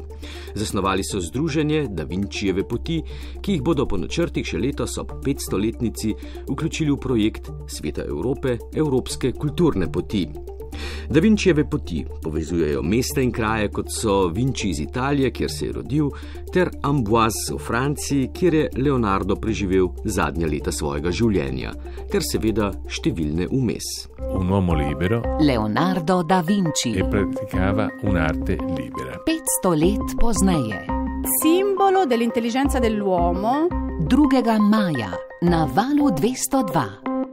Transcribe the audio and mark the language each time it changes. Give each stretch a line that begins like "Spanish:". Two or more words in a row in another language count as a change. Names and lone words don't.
Slovenian: Zasnovali so združenje Da Vincijeve poti, ki jih bodo po načrtih še letos ob 500-letnici vključili v projekt Sveta Evrope, Evropske kulturne poti. Da Vincijeve poti povezujejo mesta in kraje, kot so Vinci iz Italije, kjer se je rodil, ter Amboise v Franciji, kjer je Leonardo preživel zadnja leta svojega življenja, ter seveda številne vmes.
Italian: Un uomo libero, Leonardo da Vinci, che praticava un'arte libera.
Slovenian: 500 let pozneje,
Italian: simbolo dell'intelligenza dell'uomo,
Slovenian: 2. maja na Valu 202.